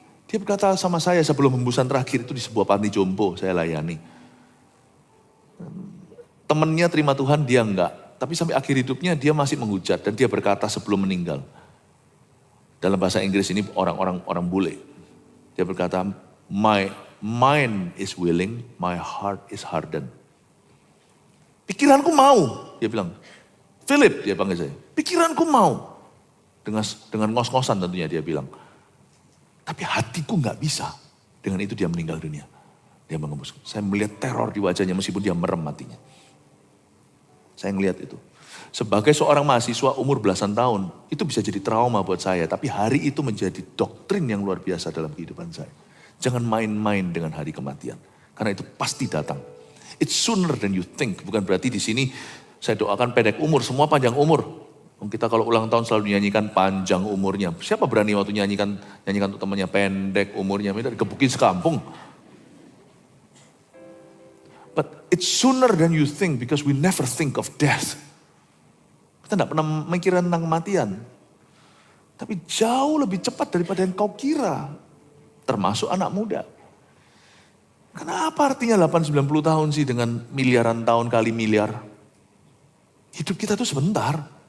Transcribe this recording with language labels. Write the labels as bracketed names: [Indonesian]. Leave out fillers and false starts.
[Indonesian] Dia berkata sama saya sebelum hembusan terakhir itu di sebuah panti jompo saya layani. Temennya terima Tuhan, dia enggak. Tapi sampai akhir hidupnya dia masih menghujat dan dia berkata sebelum meninggal. Dalam bahasa Inggris ini orang bule. Dia berkata, [English] my mind is willing, my heart is hardened. [Indonesian] Pikiranku mau, dia bilang. Philip, dia panggil saya. Pikiranku mau. Dengan ngos-ngosan tentunya dia bilang. Tapi hatiku nggak bisa. Dengan itu dia meninggal dunia. Dia mengembus. Saya melihat teror di wajahnya meskipun dia merem matinya. Saya ngelihat itu. Sebagai seorang mahasiswa umur belasan tahun, itu bisa jadi trauma buat saya. Tapi hari itu menjadi doktrin yang luar biasa dalam kehidupan saya. Jangan main-main dengan hari kematian. Karena itu pasti datang. [English] It's sooner than you think. [Indonesian] Bukan berarti di sini saya doakan pendek umur, semua panjang umur. Kita kalau ulang tahun selalu dinyanyikan panjang umurnya. Siapa berani waktu nyanyikan untuk temannya pendek umurnya, minta dikebukin sekampung. [English] But it's sooner than you think because we never think of death. [Indonesian] Kita tidak pernah mikir tentang kematian. Tapi jauh lebih cepat daripada yang kau kira. Termasuk anak muda. Kenapa artinya 80-90 tahun sih dengan miliaran tahun kali miliar? Hidup kita tuh sebentar.